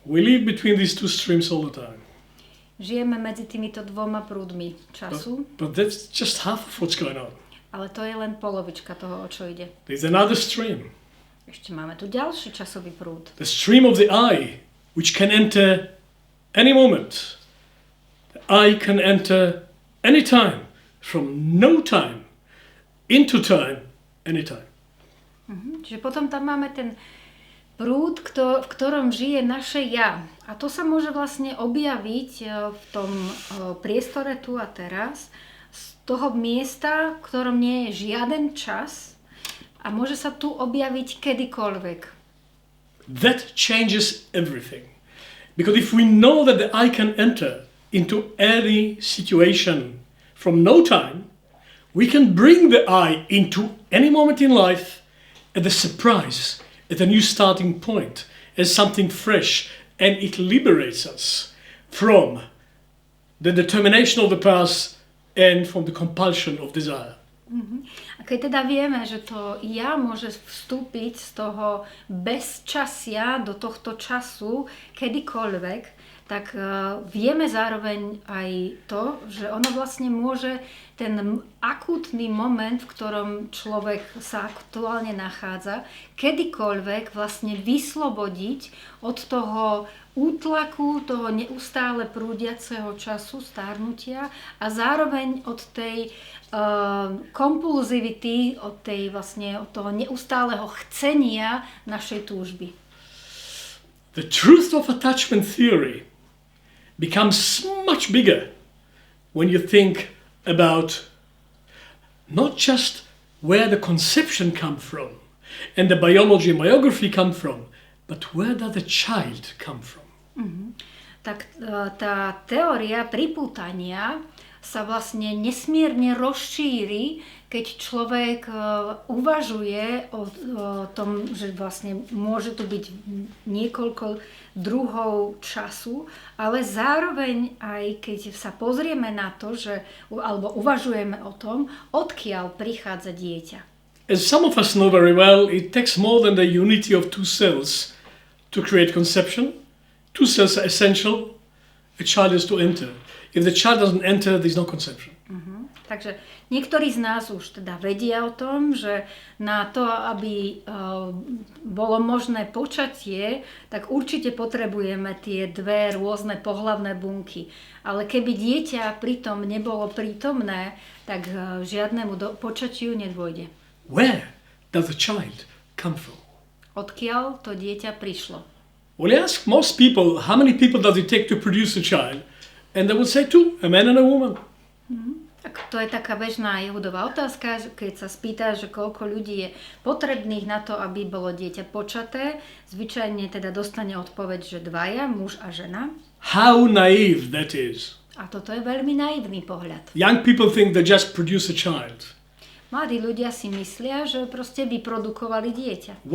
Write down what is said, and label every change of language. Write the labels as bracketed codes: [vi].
[en] We live between these 2 streams all the time. [sk] Žijeme medzi týmito 2 prúdmi času. [en] But that's just half of what's going on. [sk] Ale to je len polovička toho, o čo ide. [en] There's another stream. [sk] Ešte máme tu ďalší časový prúd. [en] The stream of the eye, which can enter any moment. The eye can enter any time, from no time into time, anytime. [sk] Čiže potom tam máme ten prúd, v ktorom žije naše ja. A to sa môže vlastne objaviť v tom priestore tu a teraz, z toho miesta, v ktorom nie je žiaden čas a môže sa tu objaviť kedykoľvek. [en] That changes everything. Because if we know that the eye can enter into any situation from no time, we can bring the eye into any moment in life at a surprise, at a new starting point, as something fresh, and it liberates us from the determination of the past and from the compulsion of desire. [sk] A keď teda vieme, že to ja môže vstúpiť z toho bezčasia do tohto času kedykoľvek, tak vieme zároveň aj to, že ono vlastne môže ten akútny moment, v ktorom človek sa aktuálne nachádza, kedykoľvek vlastne vyslobodiť od toho útlaku, toho neustále prúdiaceho času stárnutia a zároveň od tej kompulzivity, od toho neustáleho chcenia našej túžby. [en] The truth of attachment theory becomes much bigger when you think about not just where the conception comes from and the biology and biography come from, but where does the child come from? [sk] Tak tá teória pripútania sa vlastne nesmierne rozšíri, keď človek uvažuje o tom, že vlastne môže tu byť niekoľko druhov času, ale zároveň aj keď sa pozrieme na to, alebo uvažujeme o tom, odkiaľ prichádza dieťa. [en] As some of us know very well, it takes more than the unity of two cells to create conception. Two cells are essential. A child is to enter. If the child doesn't enter, there's no conception. [sk] Takže niektorí z nás už teda vedia o tom, že na to, aby bolo možné počatie, tak určite potrebujeme tie dve rôzne pohlavné bunky. Ale keby dieťa pritom nebolo prítomné, tak žiadnemu počatiu nedôjde. [en] Where does the child come from? [sk] Odkiaľ to dieťa prišlo? [en] Well, you ask most people, how many people does it take to produce a child? And they will say two, a man and a woman. [sk] Tak to je taká bežná Jehudová otázka, keď sa spýta, že koľko ľudí je potrebných na to, aby bolo dieťa počaté. Zvyčajne teda dostane odpoveď, že dvaja, muž a žena. [en] How naive that is. [sk] A toto je veľmi naivný pohľad. [en] Young people think they just produce a child. [sk] Mladí ľudia si myslia, že proste vyprodukovali dieťa.